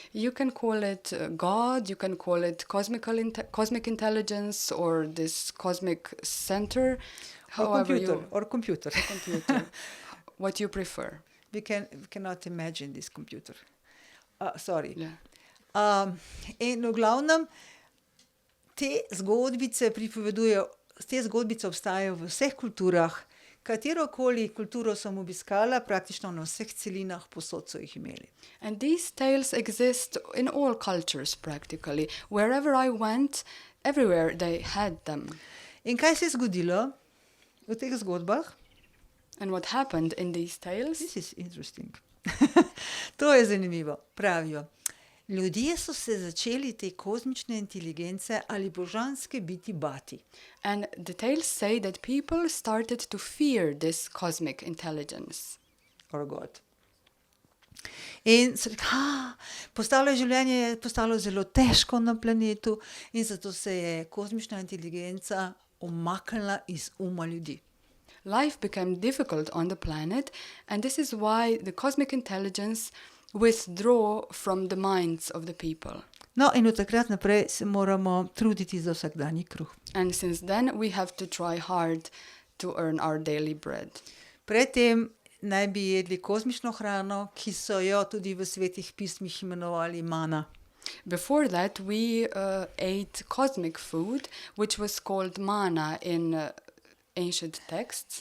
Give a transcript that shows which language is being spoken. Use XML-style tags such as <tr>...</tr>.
<en>You can call it God, you can call it cosmic intelligence, or this cosmic center. Or computer. Computer. What you prefer. We cannot imagine this computer. Sorry. Yeah.</en> <sl>In v glavnem, te zgodbice obstajajo v vseh kulturah, katerokoli kulturo sem obiskala, praktično na vseh celinah posod so jih imeli.</sl> <en>And these tales exist in all cultures practically. Wherever I went, everywhere they had them.</en> <sl>In kaj se je zgodilo v teh zgodbah?</sl> <en>And what happened in these tales? This is interesting.</en> <sl>To je zanimivo. Pravijo, ljudje so se začeli te kozmične inteligence ali božanske biti bati.</sl> <en>And the tales say that people started to fear this cosmic intelligence. Or God.</en> <sl>In so rekli, življenje je postalo zelo težko na planetu in zato se je kozmična inteligenca umaknila iz uma ljudi.</sl> <en>Life became difficult on the planet, and this is why the cosmic intelligence withdraw from the minds of the people.</en> <sl>No, in od takrat naprej se moramo truditi za vsakdanji kruh.</sl> <en>And since then, we have to try hard to earn our daily bread.</en> <sl>Predtem naj bi jedli kozmično hrano, ki so jo tudi v svetih pismih imenovali mana.</sl> <en>Before that, we ate cosmic food, which was called mana in ancient texts.</en>